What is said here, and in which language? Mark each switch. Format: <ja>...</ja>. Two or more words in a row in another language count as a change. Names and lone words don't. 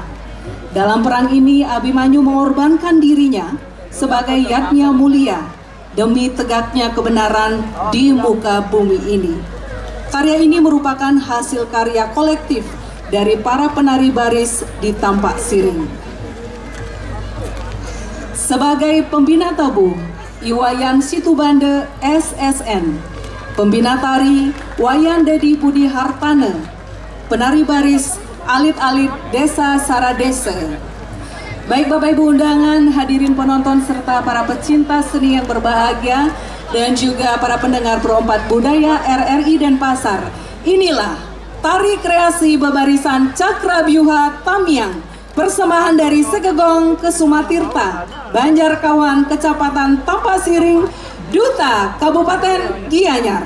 <id>Dalam perang ini Abimanyu mengorbankan dirinya sebagai yatnya mulia demi tegaknya kebenaran di muka bumi ini. Karya ini merupakan hasil karya kolektif dari para penari baris di Tampasiring. Sebagai pembina tabuh, Iwayan Situbande SSN, pembina tari Wayan Dedi Budi Hartane, penari baris Alit-Alit Desa Saradese. Baik Bapak Ibu undangan, hadirin penonton serta para pecinta seni yang berbahagia, dan juga para pendengar Pro 4 Budaya RRI Denpasar. Inilah tari kreasi bebarisan Cakra Byuha Tamiang, persembahan dari Sekegong Kesumatirta, Banjarkawan, Kecamatan Tampasiring, Duta Kabupaten Gianyar.</id>